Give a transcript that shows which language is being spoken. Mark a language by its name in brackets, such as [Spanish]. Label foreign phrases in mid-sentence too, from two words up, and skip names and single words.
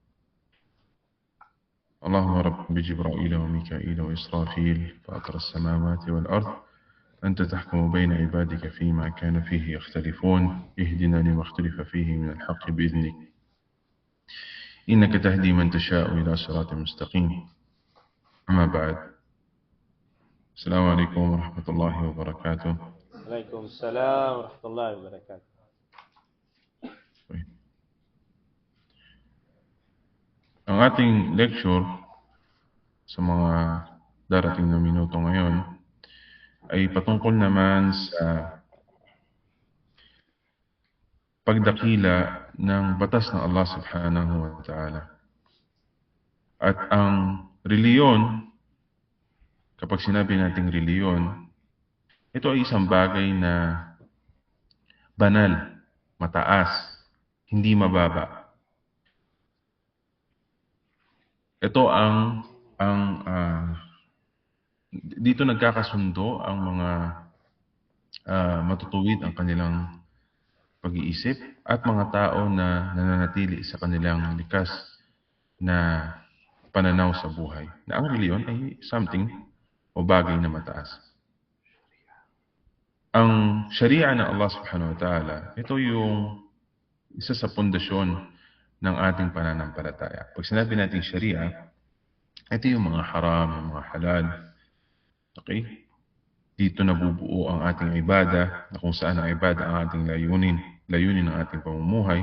[Arabic] اللهم رب جبرائيل وميكائيل وإسرافيل فاطر السماوات والأرض، أنت تحكم بين عبادك فيما كان فيه يختلفون، اهدنا لما اختلف فيه من الحق بإذنك، إنك تهدي من تشاء إلى صراط مستقيم. أما بعد، السلام عليكم ورحمة الله وبركاته. عليكم السلام ورحمة الله وبركاته. [Filipino] Ang ating lecture sa mga darating na minuto ngayon ay patungkol naman sa pagdakila ng batas ng Allah [Arabic] سبحانه وتعالى. [Filipino] At ang reliyon, kapag sinabi nating reliyon, ito ay isang bagay na banal, mataas, hindi mababa. Ito dito nagkakasundo ang mga matutuwid ang kanilang pag-iisip at mga tao na nananatili sa kanilang likas na pananaw sa buhay. Na ang reliyon ay something o bagay na mataas. Ang Sharia ng Allah [Arabic] سبحانه وتعالى, [Filipino] ito yung isa sa pundasyon ng ating pananampalataya. Pag sinabi natin Sharia, ito yung mga haram, yung mga halal. Okay? Dito nabubuo ang ating ibada, na kung saan ang ibada ang ating layunin ng ating pamumuhay.